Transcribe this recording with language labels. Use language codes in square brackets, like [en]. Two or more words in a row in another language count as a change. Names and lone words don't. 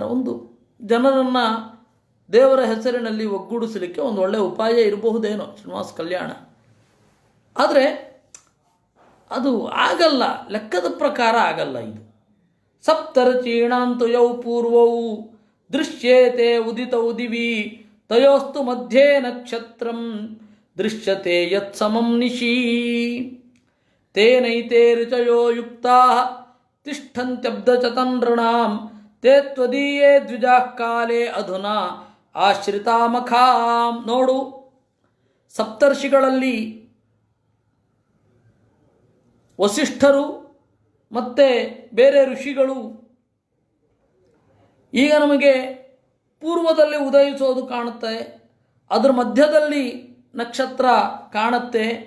[kn] ಒಂದು ಜನರನ್ನು ದೇವರ ಹೆಸರಿನಲ್ಲಿ ಒಗ್ಗೂಡಿಸಲಿಕ್ಕೆ ಒಂದು ಒಳ್ಳೆಯ ಉಪಾಯ ಇರಬಹುದೇನೋ ಶ್ರೀನಿವಾಸ ಕಲ್ಯಾಣ. ಆದರೆ ಅದು ಆಗಲ್ಲ, ಲೆಕ್ಕದ ಪ್ರಕಾರ ಆಗಲ್ಲ. [sa] ಇದು ಸಪ್ತರಚೀಣಾಂತು ಯೌ ಪೂರ್ವವು ದೃಶ್ಯೇತೆ ಉದಿತೌ ದಿವಿ ತಯೋಸ್ತು ಮಧ್ಯೆ ನಕ್ಷತ್ರಂ ದೃಶ್ಯತೆ ಯತ್ ಸಮಂ ನಿಶಿ ತೇನೈತೆ ಋಚಯೋ ಯುಕ್ತಾ ತಿಷ್ಠಂತ್ಯಬ್ಧಚತನೃಣಾಂ ತೇ ತ್ವದೀಯೇ ದ್ವಿಜಾಃ ಕಾಲೇ ಅಧುನಾ ಆಶ್ರಿತಾಮಖಾಂ. [kn] ನೋಡು, ಸಪ್ತರ್ಷಿಗಳಲ್ಲಿ ವಸಿಷ್ಠರು ಮತ್ತು ಬೇರೆ ಋಷಿಗಳು ಈಗ ನಮಗೆ ಪೂರ್ವದಲ್ಲಿ ಉದಯಿಸೋದು ಕಾಣುತ್ತೆ, ಅದರ ಮಧ್ಯದಲ್ಲಿ ನಕ್ಷತ್ರ ಕಾಣುತ್ತೆ.